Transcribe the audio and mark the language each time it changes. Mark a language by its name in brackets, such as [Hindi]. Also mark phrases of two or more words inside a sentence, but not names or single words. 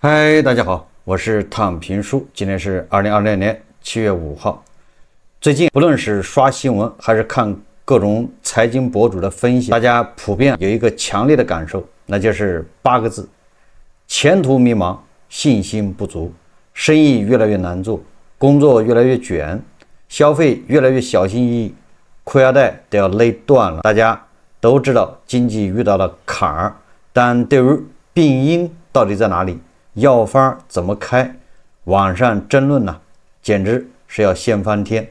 [Chinese] 嗨，大家好，我是躺平叔，今天是2026年7月5号。最近不論是刷新聞還是看各種財經博主的分析，大家普遍有一個強烈的感受，那就是8個字：前途迷茫，信心不足，生意越來越難做，工作越來越捲，消費越來越小心翼翼，褲腰帶都要勒斷了。大家都知道經濟遇到了坎兒，但對於病因到底在哪裡，藥方怎麼開，網上爭論呢，簡直是要掀翻天。